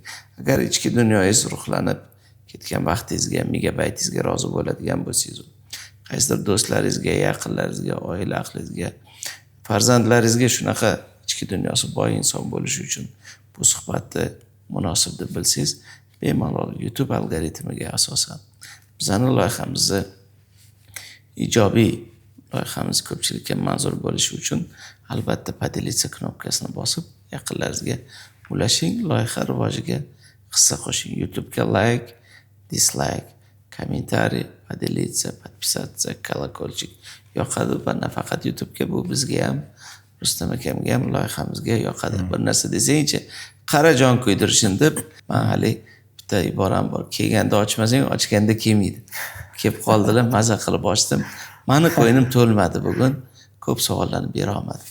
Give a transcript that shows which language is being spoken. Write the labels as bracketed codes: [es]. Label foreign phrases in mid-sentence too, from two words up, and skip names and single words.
[uz] Agar ichki dunyoyingiz ruhlanib ketgan vaqtingizga, megabaytingizga rozi bo'ladigan bo'lsangiz, qaysidir do'stlaringizga, yaqinlaringizga, oila ahligizga, farzandlaringizga shunaqa ichki dunyosi boy inson bo'lishi uchun bu suhbatni munosib deb bilsangiz, bemalol YouTube algoritmiga asosan bizning loyihamizni ijobiy loyihamiz ko'pchilikka manzur bo'lishi uchun albatta podelиться knopkasini bosib yaqinlaringizga ulashing, loyiha rivojiga hissa qo'shing. YouTube'ga like, dislike, kommentariy, [ru] podelиться, подписаться, колокольчик yoqadi. [uz] Va nafaqat YouTube'ga, bu bizga ham, Rustam akamga ham, loyihamizga yoqadi. Bir narsa desangchi, qara jon kuydirishini deb, men hali bitta iboram bor. Kelganda ochmasang, ochganda kelmaydi. Kelib qoldilar, maza qilib ochdim. Mani ko'nglim to'lmadi bugun. Ko'p savollarni bera olmadim.